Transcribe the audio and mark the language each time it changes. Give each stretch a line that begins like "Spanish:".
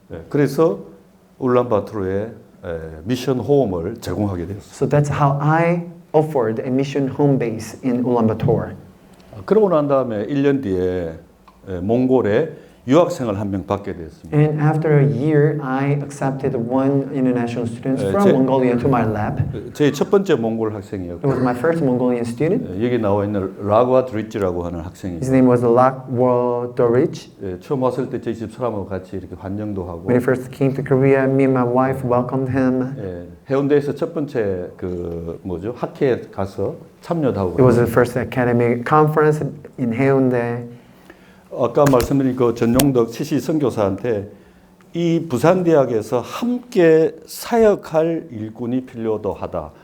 Korean: 그래서 울란바토르에 미션 홈을 제공하게 되었어요.
English: So that's how I offered a mission home base in Ulaanbaatar.
Korean: 그러고 난 다음에 1년 뒤에 몽골에 유학생을 한 명 받게 되었습니다.
English: And after a year, I accepted one international student from Mongolia to my lab.
Korean: 제 첫 번째 몽골
English: It
Korean: 학생이었고
English: was my first Mongolian student.
Korean: 여기 나와 있는 라과 드리치라고 하는 학생이
English: His name was Lakwo Dorich.
Korean: 처음 왔을 때 저희 집 사람하고 같이 이렇게 환영도 하고
English: When he first came to Korea, me and my wife welcomed him.
Korean: 해운대에서 첫 번째 그 뭐죠 학회에 가서 참여도 하고.
English: It was the first academic conference in Haeundae.
Korean: 아까 말씀드린 그 전용덕 치시 선교사한테 이 부산대학에서 함께 사역할 일꾼이 필요도 하다.